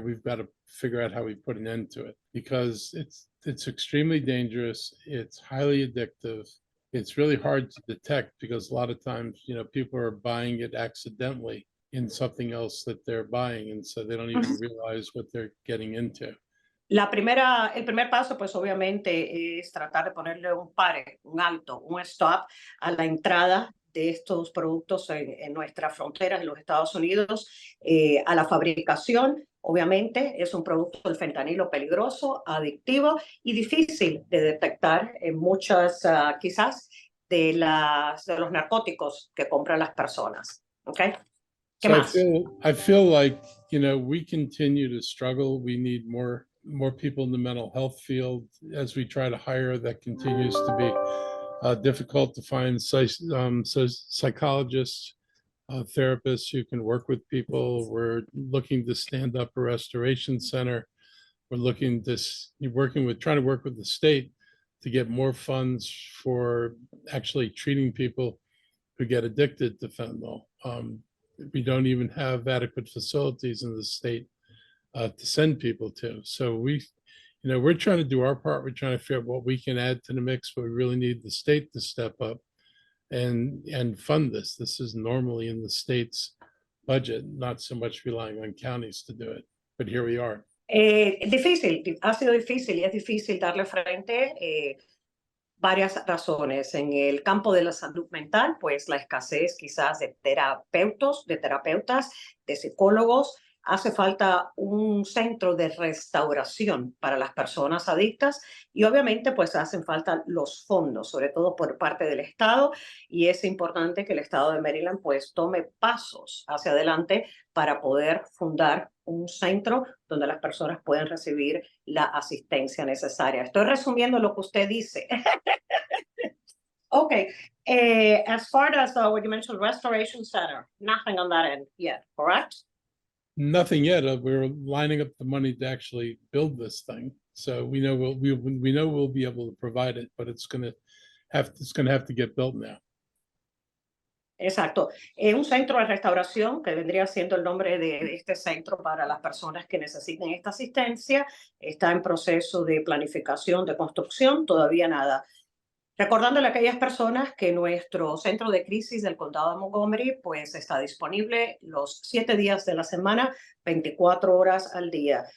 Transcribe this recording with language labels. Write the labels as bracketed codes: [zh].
[en] We've got to figure out how we put an end to it, because it's extremely dangerous. It's highly addictive. It's really hard to detect because a lot of times, people are buying it accidentally in something else that they're buying, and so they don't even realize what they're getting into. [es] El primer paso, pues obviamente es tratar de ponerle un pare, un alto, un stop a la entrada de estos productos en nuestras fronteras en los Estados Unidos, a la fabricación. Obviamente es un producto, el fentanilo, peligroso, adictivo y difícil de detectar en muchas, quizás, de los narcóticos que compran las personas. ¿Okay? ¿Qué [en] So [es] más? [en] I feel like, we continue to struggle. We need more people in the mental health field as we try to hire. That continues to be difficult to find psychologists, therapists who can work with people. We're looking to stand up a restoration center. We're trying to work with the state to get more funds for actually treating people who get addicted to fentanyl. We don't even have adequate facilities in the state to send people to. So we're trying to do our part. We're trying to figure out what we can add to the mix, but we really need the state to step up and fund this. This is normally in the state's budget, not so much relying on counties to do it. But here we are. [es] Difícil, ha sido difícil y es difícil darle frente. Varias razones. En el campo de la salud mental, pues la escasez quizás de terapeutas, de psicólogos. Hace falta un centro de restauración para las personas adictas y obviamente pues hacen falta los fondos, sobre todo por parte del Estado, y es importante que el Estado de Maryland pues tome pasos hacia adelante para poder fundar un centro donde las personas puedan recibir la asistencia necesaria. Estoy resumiendo lo que usted dice. [en] Okay, as far as what you mentioned, restoration center, nothing on that end yet, correct? Nothing yet. We're lining up the money to actually build this thing, so we know we'll be able to provide it, but it's gonna have to get built now. [es] Exacto. Un centro de restauración, que vendría siendo el nombre de este centro para las personas que necesiten esta asistencia, está en proceso de planificación, de construcción, todavía nada. Recordándole a aquellas personas que nuestro centro de crisis del condado de Montgomery pues está disponible los 7 días de la semana, 24 horas al día.